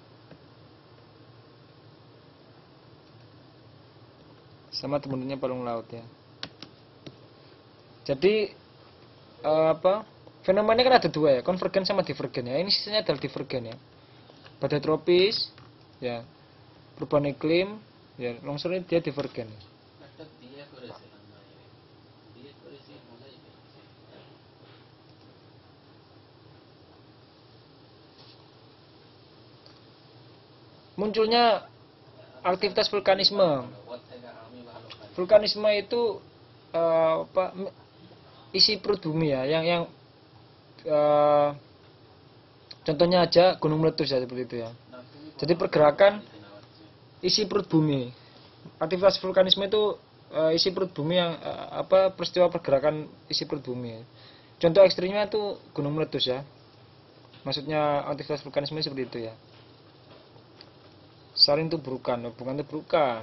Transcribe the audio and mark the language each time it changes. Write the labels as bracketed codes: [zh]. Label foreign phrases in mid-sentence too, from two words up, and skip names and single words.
[id] Sama temennya palung laut ya. Jadi fenomenanya kan ada dua ya, konvergen sama divergen ya. Ini sisanya adalah divergen ya. Badai tropis ya, perubahan iklim ya, longsor ini dia divergen ya. [bn] একটা বিয়ে করেছিলাম বাইরে, বিয়ে করেছি মজাই পেয়েছি। [id] Munculnya aktivitas vulkanisme. [bn] ওর থেকে আমি ভালো পারি। [id] Vulkanisme itu isi perut bumi ya, yang contohnya aja gunung meletus ya seperti itu ya. [bn] না, তুমি [id] Jadi pergerakan [bn] বলতে না পারছি। [id] isi perut bumi. Aktivitas vulkanisme itu isi perut bumi yang peristiwa pergerakan isi perut bumi. Contoh ekstrimnya itu gunung meletus ya. Maksudnya aktivitas vulkanisme seperti itu ya. Saling tubrukan, bukan tubrukan.